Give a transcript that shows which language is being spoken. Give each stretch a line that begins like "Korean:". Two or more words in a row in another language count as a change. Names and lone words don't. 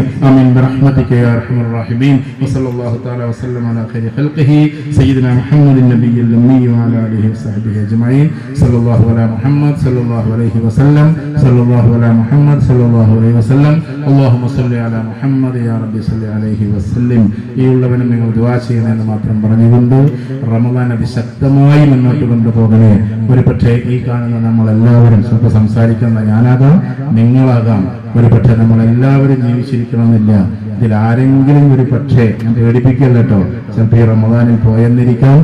Arabic: آمين برحمتك يا أرحم الراحمين. وصلى الله تعالى وسلم على خير خلقه سيدنا محمد النبي الأمي وعلى آله وصحبه أجمعين. صلى الله على محمد صلى الله عليه وسلم. صلى الله على محمد صلى الله عليه وسلم. اللهم صل على محمد يا ربي صل عليه وسلم.
Malayalam: ഈ ഉള്ളവനും നിങ്ങൾ ദുആ ചെയ്യണമെന്ന് മാത്രം പറഞ്ഞുകൊണ്ട് റമദാൻ അതിശക്തമായി മുന്നോട്ട് കൊണ്ടുപോകണേ. ഒരു പക്ഷേ ഈ കാണുന്ന നമ്മളെല്ലാവരും ചിലപ്പോൾ സംസാരിക്കുന്ന ഞാനാകാം, നിങ്ങളാകാം, ഒരു പക്ഷേ നമ്മളെല്ലാവരും ജീവിച്ചിരിക്കണമെന്നില്ല. ഇതിൽ ആരെങ്കിലും ഒരു പക്ഷേ ഞാൻ പേടിപ്പിക്കല്ല കേട്ടോ, ചിലപ്പോൾ ഈ റമദാനിൽ പോയെന്നിരിക്കാം.